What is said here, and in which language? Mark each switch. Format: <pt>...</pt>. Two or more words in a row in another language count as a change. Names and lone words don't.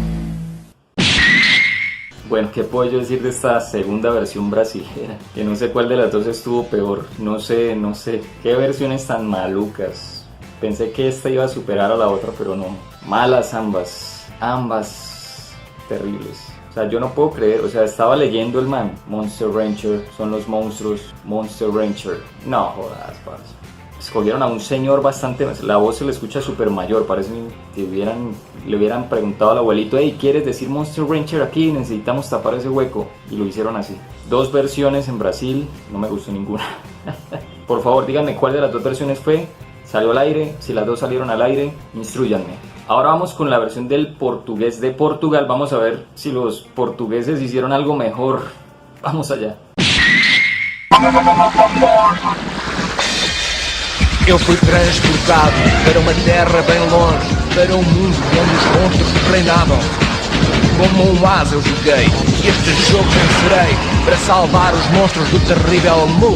<es>Bueno, ¿qué puedo yo decir de esta segunda versión brasilera? Que no sé cuál de las dos estuvo peor. No sé. Qué versiones tan malucas. Pensé que esta iba a superar a la otra, pero no. Malas ambas. Ambas terribles. O sea, yo no puedo creer. O sea, estaba leyendo el man. Monster Rancher, son los monstruos. Monster Rancher. No jodas, parce. Escogieron a un señor bastante, la voz se le escucha súper mayor, parece que le hubieran preguntado al abuelito: hey, ¿quieres decir Monster Rancher aquí? Necesitamos tapar ese hueco. Y lo hicieron así. Dos versiones en Brasil, no me gustó ninguna. Por favor, díganme cuál de las dos versiones fue, salió al aire, si las dos salieron al aire, instrúyanme. Ahora vamos con la versión del portugués de Portugal, vamos a ver si los portugueses hicieron algo mejor. Vamos allá.</es> <pt>Eu fui transportado para uma terra bem longe, para um mundo onde os monstros reinavam. Como um asa eu joguei, e este jogo vencerei, para salvar os monstros do terrível Mu.</pt>